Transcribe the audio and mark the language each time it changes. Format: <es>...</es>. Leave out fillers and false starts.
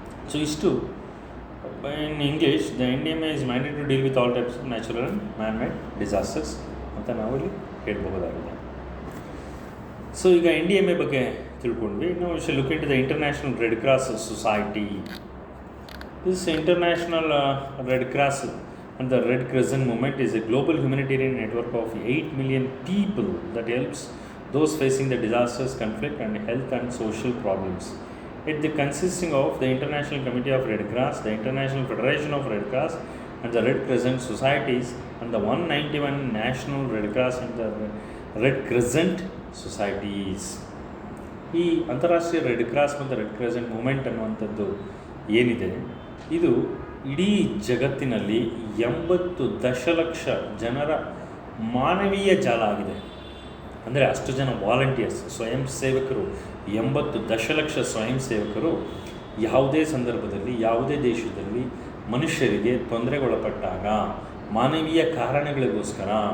<kn>So ಇಷ್ಟು</kn> <en>in English the NDMA is mandatory to deal with all types of natural and man made disasters</en> <kn>ಅಂತ ನಾವು ಇಲ್ಲಿ ಹೇಳಬಹುದಾಗಿದೆ. So ಈಗ NDMA ಬಗ್ಗೆ ತಿಳ್ಕೊಂಡ್ವಿ. ನಾವು</kn> <en>Shall look it the International Red Cross Society. This International Red Cross and the Red Crescent movement is a global humanitarian network of 8 million people that helps those facing the disasters, conflict and health and social problems. It consisting of the International Committee of Red Cross, the International Federation of Red Cross and the Red Crescent societies, and the 191 National Red Cross and the Red Crescent societies.</en> <kn>ಈ ಅಂತಾರಾಷ್ಟ್ರೀಯ red cross ಮತ್ತು red Crescent moment ಅನ್ನುವಂಥದ್ದು ಏನಿದೆ, ಇದು ಇಡೀ ಜಗತ್ತಿನಲ್ಲಿ 80 ದಶಲಕ್ಷ ಜನರ ಮಾನವೀಯ ಜಾಲ ಆಗಿದೆ. ಅಂದರೆ ಅಷ್ಟು ಜನ ವಾಲಂಟಿಯರ್ಸ್, ಸ್ವಯಂ ಸೇವಕರು, 80 ದಶಲಕ್ಷ ಸ್ವಯಂ ಸೇವಕರು ಯಾವುದೇ ಸಂದರ್ಭದಲ್ಲಿ ಯಾವುದೇ ದೇಶದಲ್ಲಿ ಮನುಷ್ಯರಿಗೆ ತೊಂದರೆಗೊಳಪಟ್ಟಾಗ ಮಾನವೀಯ ಕಾರಣಗಳಿಗೋಸ್ಕರ</kn>